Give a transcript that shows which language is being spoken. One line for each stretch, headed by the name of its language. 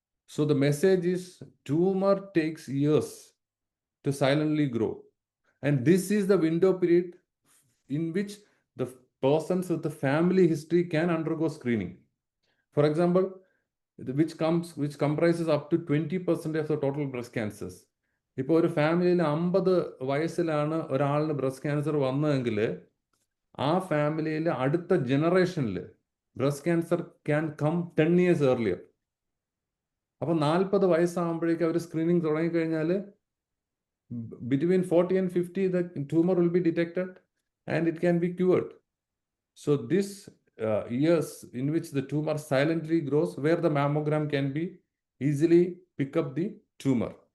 English: So the message is tumor takes years to silently grow. And this is the window period in which the persons with the family history can undergo screening. For example, which comprises up to 20% of the total breast cancers.
Malayalam: ഇപ്പോൾ ഒരു ഫാമിലിയിൽ 50 വയസ്സിലാണ് ഒരാളിന് breast cancer വന്നതെങ്കിൽ ആ ഫാമിലിയിൽ അടുത്ത ജനറേഷനിൽ breast cancer
English: Can come 10 years earlier.
Malayalam: അപ്പോൾ 40 വയസ്സാകുമ്പോഴേക്കും അവർ സ്ക്രീനിങ് തുടങ്ങിക്കഴിഞ്ഞാൽ
English: between 40 and 50, the tumor will be detected and it can be cured. So this years in which the tumor silently grows, where the mammogram can be easily pick up the tumor.